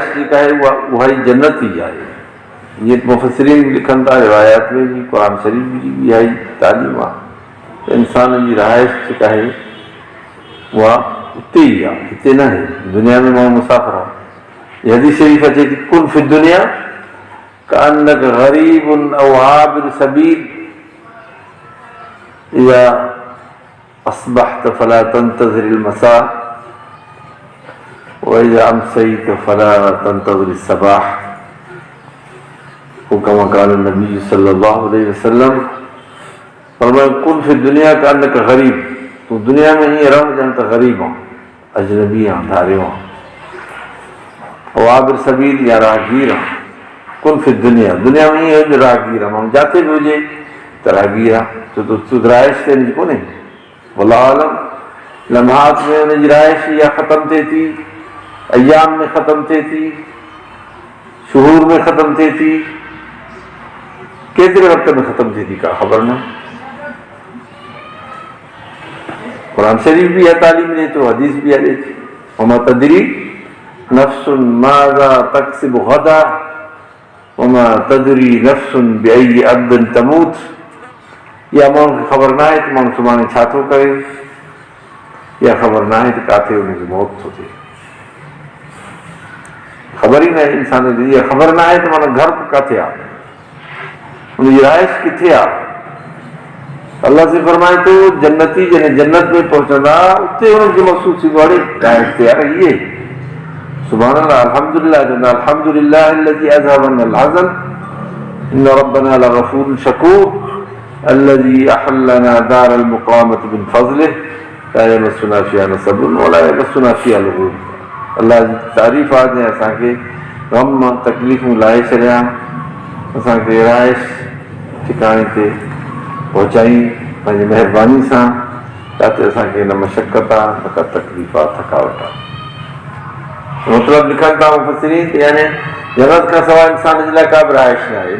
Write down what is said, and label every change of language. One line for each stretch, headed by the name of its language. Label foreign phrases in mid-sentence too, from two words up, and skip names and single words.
Sindhi: जेका आहे उहा ई जन्नत ई आहे जीअं मुफ़सिरीन लिखनि था रिवायात में बि क़ुरान शरीफ़ जी बि इहा ई तालीम आहे इंसान जी रहाइश जेका आहे उहा उते ई आहे हिते न आहे दुनिया में माण्हू मुसाफ़िर आहे ये हदीस शरीफ़ अचे थी
Arabic: كن في الدنيا كأنك غريب أو عابر سبيل إذا أصبحت فلا تنتظر المساء وإذا أمسيت فلا تنتظر الصباح كما قال النبي صلى الله عليه وسلم फरमाया كن في الدنيا كأنك غريب
Sindhi: तू दुनिया में हीअं रह ॼण त ग़रीब आहे अजनबी आहे धारियो आहे
Arabic: عابر سبيل
Sindhi: या राहगीर आहे
Arabic: كن في الدنيا
Sindhi: दुनिया में हीअं राहगीर आहे माण्हू जिते बि हुजे त राहगीर आहे छो त रहाइश ते हिनजी कोन्हे
Arabic: والله أعلم
Sindhi: लम्हात में हुनजी रहाइश इहा ख़तमु थिए थी अयाम में ख़तमु थिए थी शुहूर में ख़तमु थिए थी केतिरे वक़्त में ख़तमु थिए थी का ख़बर न क़ुरान शरीफ़ भी यह तालीम ॾे थो हदीस भी ॾे थी
Arabic: وما تدري نفس ماذا تكسب غدا وما تدري نفس بأي أرض تموت
Sindhi: इहा माण्हू खे ख़बर न आहे त माण्हू सुभाणे छा थो करे इहा ख़बर न आहे त किथे हुनजी मौत थो थिए ख़बर ई न आहे इंसान खे इहा ख़बर न आहे त माना घर किथे आहे हुनजी रहाइश किथे आहे अल्लाह से फरमाए तो जन्नती जॾहिं जन्नत में पहुचंदा उते हुनखे महसूस थींदो अड़े रहाइश ते यार इहे
Arabic: سبحان الله الحمد لله
Sindhi: चवंदा
Arabic: الحمد لله الذي أذهب عنا الحزن إن ربنا لغفور شكور الذي أحلنا دار المقامة من فضله لا يمسنا فيها نصب ولا يمسنا فيها لغوب
Sindhi: अल्लाह जी तारीफ़ आहे जंहिं असांखे ग़म तकलीफ़ूं लाहे छॾिया असांखे रहाइश ठिकाने ते पहुचाई पंहिंजी महिरबानी सां, जिते असांखे न मशक़त आहे न का तकलीफ़ आहे, थकावट आहे। मतिलबु लिखनि था मुफ़सिरीन ते यानी जन्नत खां सवाइ इंसान जे लाइ का बि रहाइश न आहे।